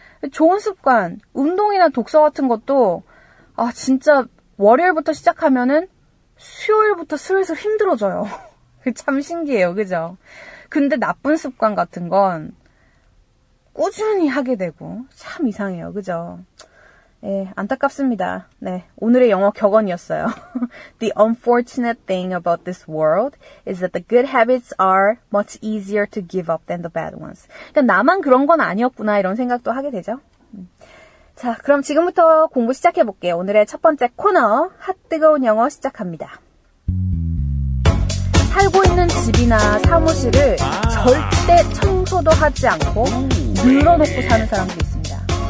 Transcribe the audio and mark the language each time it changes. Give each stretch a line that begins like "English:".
Korean: 좋은 습관, 운동이나 독서 같은 것도 진짜 월요일부터 시작하면은 수요일부터 슬슬 힘들어져요. 참 신기해요. 그죠? 근데 나쁜 습관 같은 건 꾸준히 하게 되고 참 이상해요. 그죠? 예, 안타깝습니다. 네, 오늘의 영어 격언이었어요.
English: The unfortunate thing about this world is that the good habits are much easier to give up than the bad ones.
Korean: 그러니까 나만 그런 건 아니었구나 이런 생각도 하게 되죠. 자, 그럼 지금부터 공부 시작해 볼게요. 오늘의 첫 번째 코너, 핫뜨거운 영어 시작합니다. 살고 있는 집이나 사무실을 절대 청소도 하지 않고 늘어놓고 사는 사람들이 있습니다.